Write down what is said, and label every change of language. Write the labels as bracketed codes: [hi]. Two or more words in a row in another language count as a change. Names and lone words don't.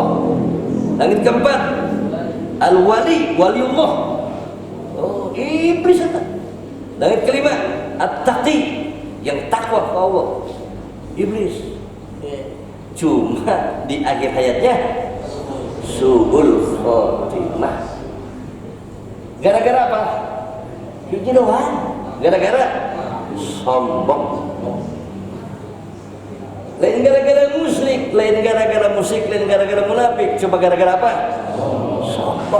[id] Langit keempat Al-Wali, waliullah. Oh, iblis itu. Langit kelima At-Taqi, yang takwa kepada Allah. Iblis. Cuma di akhir hayatnya su'ul khotimah. Gara-gara apa? Itu doang. Gara-gara sombong. Lain gara-gara musyrik, lain gara-gara musik, lain gara-gara munafik. Coba gara-gara apa? Sombong.